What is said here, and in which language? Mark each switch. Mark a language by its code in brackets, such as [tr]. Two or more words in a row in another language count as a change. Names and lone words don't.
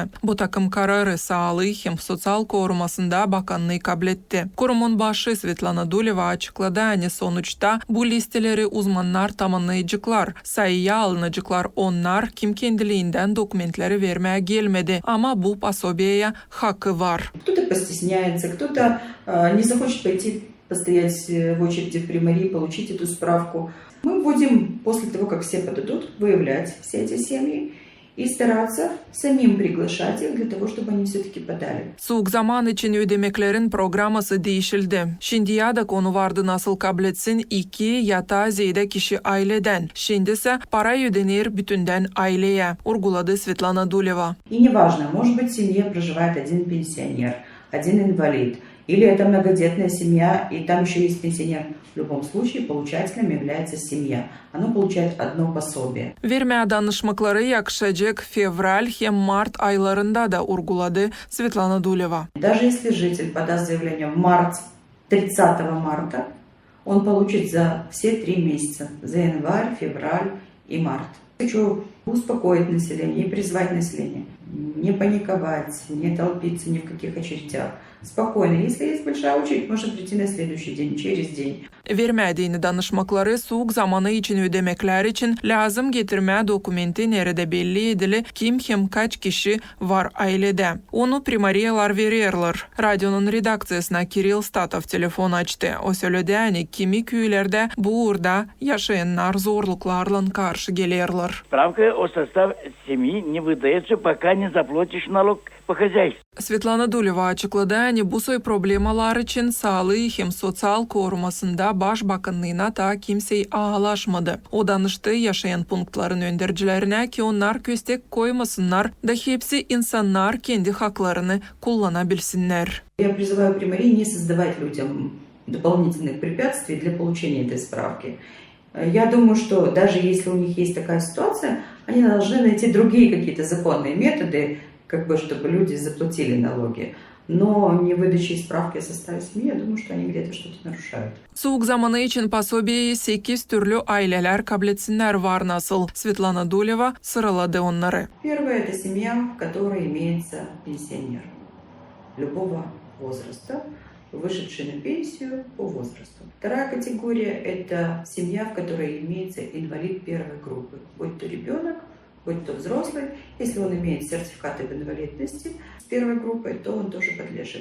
[gag] Bu takım kararı sağlığı hem sosyal korumasında bakanlığı kabul etti. Kurumun başı Svetlana Duleva açıkladı. Sonuçta bu listeleri uzmanlar tamamlayacaklar. Sayıya alınacaklar onlar kim kendiliğinden dokumentleri vermeye gelmedi ama bu пособия hakkı var. [ru] Кто-то не захочет пойти постоять в очереди в примарии, получить эту справку. Мы будем, после того, как все подадут, выявлять все эти семьи и стараться самим приглашать их для того, чтобы они все-таки подали. [gag] Soğuk zaman için ödemeklerin programması değişildi. Şimdiye de konu vardı nasıl kabul etsin 2 ya da ziyade kişi aileden. Şimdi ise para ödenir bütünden aileye, urguladı Svetlana Duleva. [ru] И неважно, может быть, в семье проживает один пенсионер, один инвалид, или это многодетная семья, и там еще есть пенсионер. В любом случае, получателем является семья. Оно получает одно пособие. [gag] Vermeye danışmakları yakışacak fevral hem mart aylarında da urguladı Svetlana Duleva. [ru] Даже если житель подаст заявление в 30 марта, он получит за все 3 месяца, за январь, февраль и март. Хочу успокоить население и призвать население. Не паниковать, не толпиться ни в каких очередях. Спокойно. Если есть большая очередь, можно прийти на следующий день, через день. [gag] Vermediğini danışmakları soğuk zamanı için ödemekler için lazım getirme dokumenti nerede belli edili kim hem kaç kişi var ailede. Onu primariyalar verirler. Radyonun redaksiyasına Kirill Statov telefon açtı. O söyledi kimi köylerde bu uğurda yaşayanlar zorluklarla karşı gelirler. [ru] Справка о состав семьи не выдается, пока не заплатишь налог по хозяйству. [gag] Svetlana Duleva açıkladı. Bu soy problemalar için sağlığı hem sosyal korumasında Başbakanlığına da kimseyi ağlaşmadı. O danıştı yaşayan punktların öndürücülerine ki onlar köstek koymasınlar da hepsi insanlar kendi haklarını kullanabilsinler. [ru] Я призываю примарий не создавать людям дополнительных препятствий для получения этой справки. Я думаю, что даже если у них есть такая ситуация, они должны найти другие какие-то законные методы, чтобы люди заплатили налоги. Но не выдачей справки о составе семьи, я думаю, что они где-то что-то нарушают. [gag] Soğuk zamanı için пособиеyi 8 türlü aileler kabul etsinler var nasıl. Svetlana Duleva sıraladı onları. [ru] Первое – это семья, в которой имеется пенсионер любого возраста, вышедший на пенсию по возрасту. Вторая категория – это семья, в которой имеется инвалид первой группы, будь то ребенок, будь то взрослый. Если он имеет сертификат об инвалидности с первой группой, то он тоже подлежит.